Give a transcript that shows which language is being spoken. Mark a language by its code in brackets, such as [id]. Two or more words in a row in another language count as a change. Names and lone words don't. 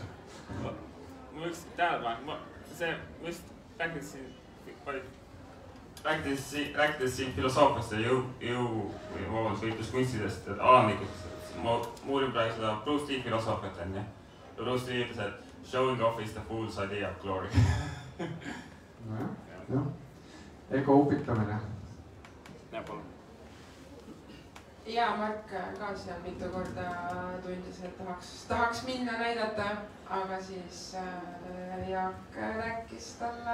[et] Mul üks tähelepanek, ma just rääkides siin filosoofiast ja võitluskunstidest, alandlikust. Ma uurin praegu seda Bruce Lee filosoofiat on ja Bruce Lee ütles, et [en] showing off is the fool's idea of glory. [et] Jah. Ego upitamine. Ja, palun. Ja Mark ka seal mitu korda tundis, et tahaks minna näidata, aga siis Jaak rääkis talle